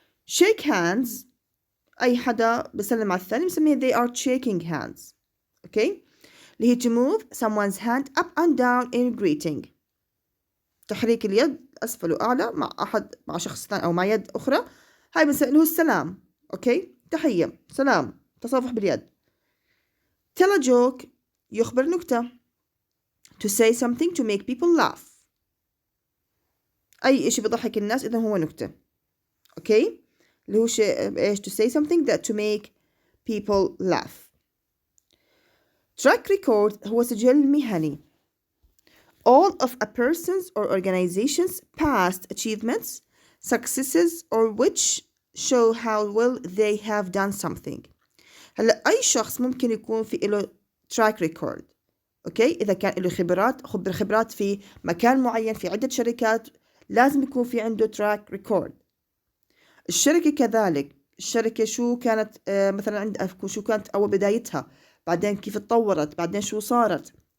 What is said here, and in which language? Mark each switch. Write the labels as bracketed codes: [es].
[en] shake hands [ar] أي حدا بسلم على الثاني بسميه [en] they are shaking hands. okay. [ar] اللي هي [en] to move someone's hand up and down in greeting، [ar] تحريك اليد أسفل وأعلى مع شخص ثاني أو مع يد أخرى، هاي بنسميه السلام. [en] okay. [ar] تحية، سلام، تصافح باليد. [en] tell a joke [ar] يخبر نكتة. [en] to say something to make people laugh [ar] أي إشي بضحك الناس إذا هو نكتة. [en] okay. [ar] اللي هو شيء إيش؟ [en] to say something that to make people laugh. [ar] track record هو سجل مهني. [en] all of a person's or organization's past achievements, successes or which show how well they have done something. [ar] هلا أي شخص ممكن يكون في له track record. أوكي، إذا كان له خبرات في مكان معين في عدة شركات لازم يكون في عنده track record. الشركة كذلك، الشركة شو كانت مثلا شو كانت أول بدايتها، بعدين كيف اتطورت، بعدين شو صارت.